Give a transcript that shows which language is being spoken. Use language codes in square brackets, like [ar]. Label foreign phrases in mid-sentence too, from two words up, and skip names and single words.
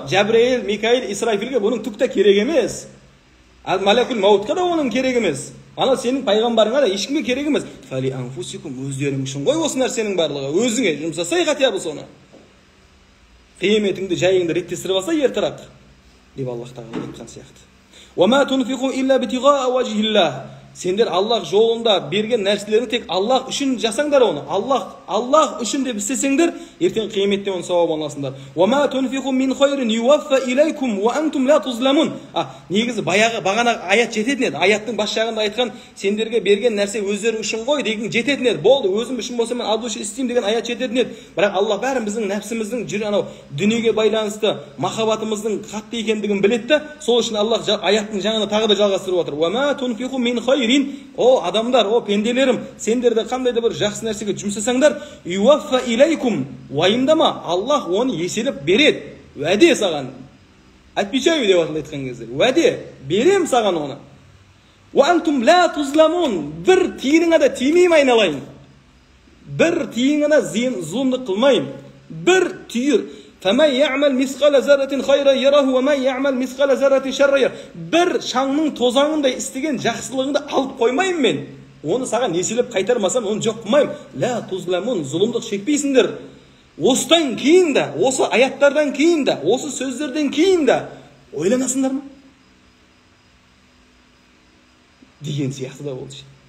[kk] Жабраил, Микаил, Исрафилге бұның түк те керек емес. Ал малакул маутқа да оның керек емес. Ана сенің пайғамбарыңа да ешкімге керек емес. [ar] فلأنفسكم, [kk] өздерің үшін ғой осы нәрсенің барлығы. Өзіңе жұмсасай қатия бұл соны. Қиметіңді жайыңды реттестіріп алса ертірақ деп Аллах тағала айтқан сияқты. [ar] وَمَا تُنْفِقُوا إِلَّا بِتِغَاءَ وَجْهِ اللَّهِ. [kk] Сендер Аллах жолында берген нәрселерді тек Аллах үшін жасаңдар оны. Аллах үшін деп істесеңдер, ертең қияметте оның сауабын аласыңдар. [ar] وَمَا تُنْفِقُوا مِنْ خَيْرٍ يُوَفَّ إِلَيْكُمْ وَأَنْتُمْ лَا تُظْلَمُونَ. [kk] Негізі бағана аят жететін еді. Аяттың бас жағында айтқан сендерге берген нәрсе өздері үшін ғой деген жететін еді. Болды, өзім үшін болса мен адушы істеймін деген аят жететін еді. Бірақ Аллах бәрін біздің нәпсіміздің анау дүниеге байланысты махаббатымыздың қатты екендігін біледі. Сол үшін Аллах аяттың жаңында тағы да жалғастырып отыр. [ar] وَمَا تُنْفِقُوا مِنْ خَيْرٍ. [kk] О адамдар, о пенделерім, сендер де қандай да бір жақсы нәрсеге жұмсасаңдар, [ar] يوف إليكم, [kk] уайымдама, Аллах оны еселеп береді. Уәде саған. Отвечаю деп айтқан кезде. Уәде, берем саған оны. [ar] وأنتم لا تظلمون. [kk] Bir тиыныңа да тимеймін айналайын. Bir тиыныңа зұлымдық қылмайым. Bir түйір. [ar] فَمَنْ يَعْمَلْ مِثْقَالَ ذَرَّةٍ خَيْرًا يَرَهُ وَمَنْ يَعْمَلْ مِثْقَالَ ذَرَّةٍ شَرًّا يَرَهُ. [kk] Bir шаңның тозаңындай істеген жақсылығыңды алып қоймайым мен. Оны саған еселеп қайтармасам, оны жоқ қылмайым. [ar] لا تظلمون, [kk] зұлымдық шекпейсіңдер. Осыдан кейін де, осы аяттардан кейін де, осы сөздерден кейін де ойланасыңдар ма? Деген сияқты да болды.